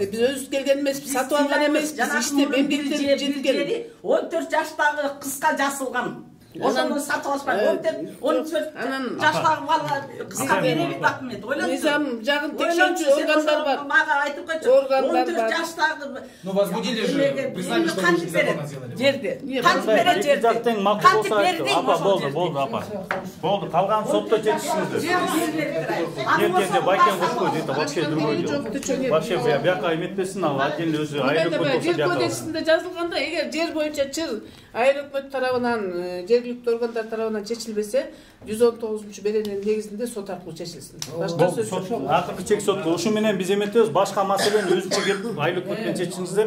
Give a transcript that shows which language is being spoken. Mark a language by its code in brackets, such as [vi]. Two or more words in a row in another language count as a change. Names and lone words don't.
[ky] Биз өзүбүз келген эмеспиз, сатып алган эмеспиз, иштеп эмгектенип жеткен. 14 жаштагы кызга жасылган. Ошону сатып алышпайт. 14 жаштагы балага кызга беребиз документ. Мыйзам жагын текшерүүчү органдар бар. Мага айтып койчу. 14 жаштагы. [ru] Ну возбудили же. Признали, что вы незаконно сделали. [ky] Жерди. Кантип берет жерди. Кантип берди. Апа, болду, апа. Болду, калган сотто чечишиңиздер. Ертеңде байкен кошпой дейт, [ru] вообще другой дело. [ky] Вообще бияка эметпесин, ал отдельно өзү айыл өкмөт жер кодексинде жазылганда, эгер жер боюнча чыр айыл өкмөт тарабынан жергиликтүү органдар тарабынан чечилбесе, 119-беренин негизинде сот аркылуу чечилсин. Башка сөз жок. Акыркы чек сотко. Ушу менен биз эметебиз, башка маселени өзүнчө келип айыл өкмөт менен чечишиңиз деп.